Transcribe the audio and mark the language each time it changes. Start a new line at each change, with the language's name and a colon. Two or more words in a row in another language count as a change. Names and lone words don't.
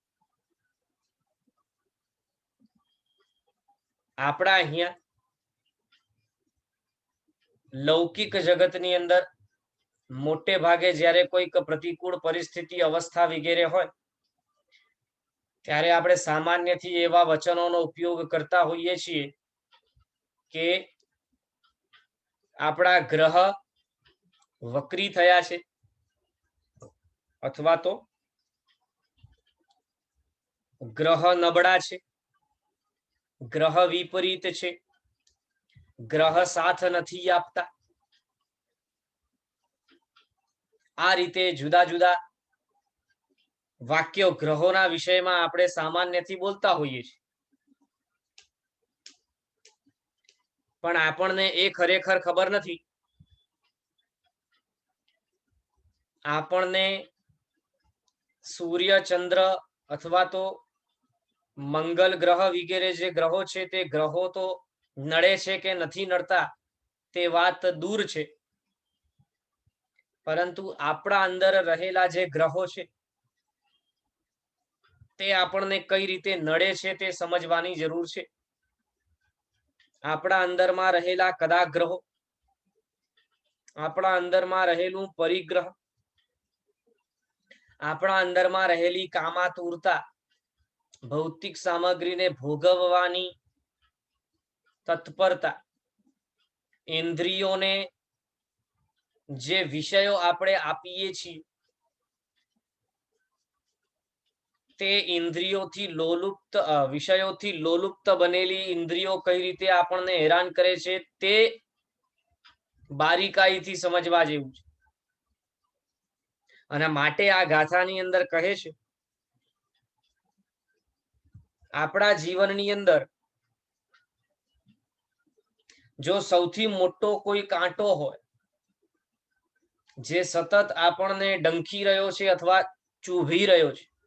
Gujarati: આપણા અહીંયા લૌકિક જગતની અંદર મોટે ભાગે જ્યારે કોઈક પ્રતિકૂળ પરિસ્થિતિ અવસ્થા વગેરે હોય ત્યારે આપણે સામાન્યથી એવા વચનોનો ઉપયોગ કરતા હોઈએ છીએ કે આપણા ગ્રહ વક્રી થયા છે અથવા તો ગ્રહ નબળા છે, ગ્રહ વિપરીત છે, ગ્રહ સાથ નથી આપતા। આ રીતે જુદા જુદા વાક્યો ગ્રહોના વિષયમાં આપણે સામાન્યથી બોલતા હોઈએ છીએ, પણ આપણને એ ખરેખર ખબર નથી। આપણને સૂર્ય ચંદ્ર અથવા તો મંગળ ગ્રહ વગેરે જે ગ્રહો છે તે ગ્રહો તો નડે છે કે નથી નડતા તે વાત દૂર છે, પરંતુ આપણા અંદર રહેલા જે ગ્રહો છે તે આપણને કઈ રીતે નડે છે તે સમજવાની જરૂર છે। આપણા અંદર મેં રહેલા કદા ગ્રહો, આપણા અંદર મેં રહેલું પરિગ્રહ, આપણા અંદર મેં રહેલી કામાતુરતા, ભૌતિક સામગ્રી ને ભોગવવાની તત્પરતા, ઇન્દ્રિયો ને જે વિષયો આપણે આપીએ છીએ તે ઇન્દ્રિયોથી લોલુપ્ત વિષયોથી લોલુપ્ત બનેલી ઇન્દ્રિયો કઈ રીતે આપણને હેરાન કરે છે તે બારીકાઈથી સમજવા જેવું છે. અને માટે આ ગાથાની અંદર કહે છે આપણા જીવનની અંદર જો સૌથી મોટો કોઈ કાંટો હોય જે સતત આપણને ડંખી રહ્યો છે અથવા ચૂભી રહ્યો છે,